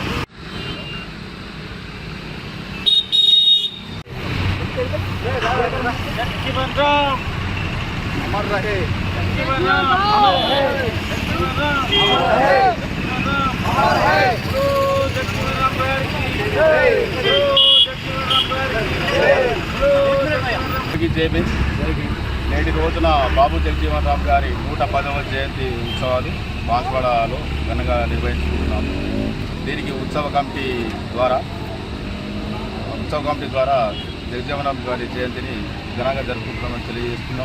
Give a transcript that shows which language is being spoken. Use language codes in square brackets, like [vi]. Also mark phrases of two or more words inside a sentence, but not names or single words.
[hi] जगजीवन राम अमर रहे, जगजीवन राम अमर रहे, जगजीवन राम अमर रहे, अमर रहे। जगजीवन राम की जय, जगजीवन राम की जय भीम। [te] నేటి రోజున బాబు జగజీవన్ రామ్ గారి 110వ జయంతి ఉత్సవాలు బాన్స్వాడలో ఘనంగా నిర్వహించుకుంటున్నాము. దీనికి ఉత్సవ కమిటీ ద్వారా జగజీవన్ రామ్ గారి జయంతిని ఘనంగా జరుపుకుంటున్నామని తెలియజేస్తున్నాం.